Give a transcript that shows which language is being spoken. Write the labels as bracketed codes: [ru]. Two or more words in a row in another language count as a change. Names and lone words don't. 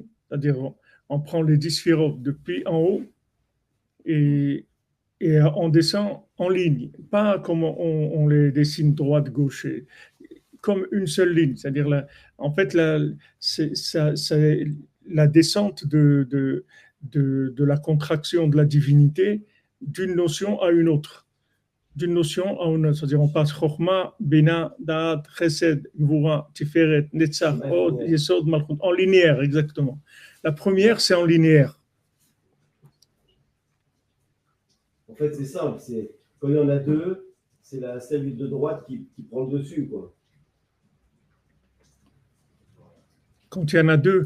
[fr] C'est-à-dire, on prend les 10 sphirotes depuis en haut et on descend en ligne, pas comme on les dessine droite, gauche, comme une seule ligne. C'est-à-dire, en fait, c'est la descente de la contraction de la divinité d'une notion à une autre. D'une notion à une autre. C'est-à-dire, on passe Chokhmah, Bina, Da'at, Chesed, Gvura, Tiferet, Netzach, Od, Yesod, Malchut, en linéaire, exactement. La première, c'est en linéaire. En fait, c'est simple. Quand il y en a deux, c'est celle de droite qui prend le dessus, quoi. Quand il y en a deux.